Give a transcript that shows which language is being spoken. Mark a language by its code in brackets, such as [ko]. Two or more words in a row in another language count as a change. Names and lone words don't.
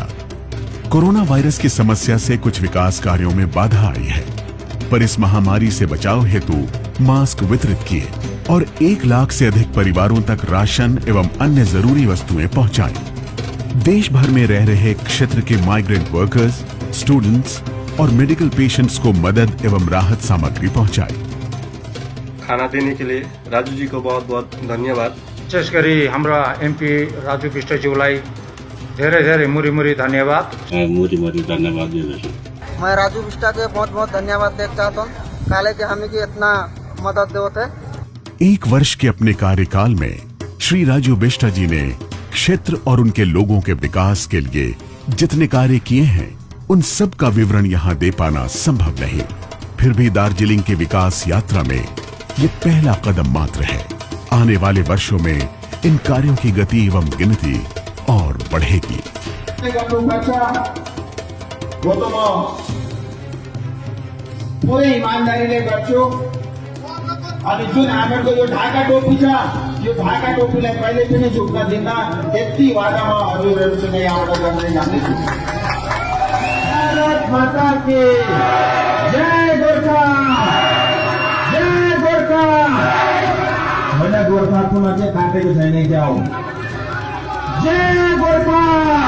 [hi] कोरोना वायरस की समस्या से कुछ विकास कार्यों में बाधा आई है, पर इस महामारी से बचाव हेतु मास्क वितरित किए और 1 लाख से अधिक परिवारों तक राशन एवं अन्य जरूरी वस्तुएं पहुंचाई। देश भर में रह रहे क्षेत्र के [en] migrant workers, [hi] स्टूडेंट्स और [en] medical patients [hi] को मदद एवं राहत सामग्री पहुंचाई। खाना देने के लिए राजू जी को बहुत बहुत धन्यवाद। [ne] विशेष गरी हाम्रा एमपी राजू विष्टज्यूलाई धेरै धेरै मुरी धन्यवाद। मुरी धन्यवाद दिँदैछु। [hi] मैं राजू विष्टा के बहुत बहुत धन्यवाद देना चाहता हूँ, काले के हमें की इतना मदद देते हैं। 1 वर्ष के अपने कार्यकाल में श्री राजू बिष्टा जी ने क्षेत्र और उनके लोगों के विकास के लिए जितने कार्य किए हैं उन सब का विवरण यहाँ दे पाना संभव नहीं। फिर भी दार्जिलिंग की विकास यात्रा में ये पहला कदम मात्र है। आने वाले वर्षों में इन कार्यों की गति एवं गिनती और बढ़ेगी। [ne] वो तो पूरे ईमानदारीले गर्छु अनि जुन हामीहरूको यो ढाका टोपी छ, यो ढाका टोपीलाई कहिले पनि झुक्न दिन्न, यति वादा म हजुरहरूसँग यहाँबाट गर्दै जाँदैछु। [hi] भारत माता की जय। [ne] होइन गोर्खा पुनः चाहिँ काटेको छैन क्या हो। जय गोर्खा।